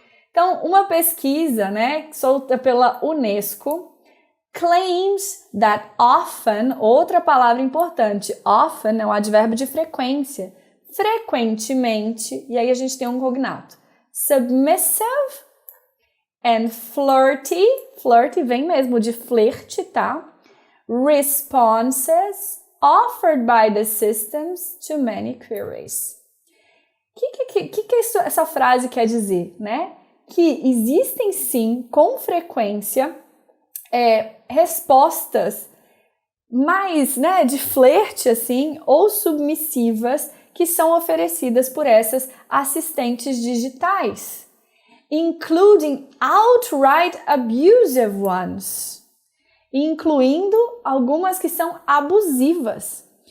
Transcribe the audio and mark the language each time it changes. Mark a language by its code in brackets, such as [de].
[pt] Então, uma pesquisa, né, solta pela Unesco, claims that often, outra palavra importante, often é um advérbio de frequência, frequentemente, e aí a gente tem um cognato, submissive and flirty, flirty vem mesmo de flerte, tá? [en] Responses offered by the systems to many queries. [pt] O que essa frase quer dizer, né? Que existem sim, com frequência, respostas mais, né, de flerte, assim, ou submissivas que são oferecidas por essas assistentes digitais, including outright abusive ones, incluindo algumas que são abusivas.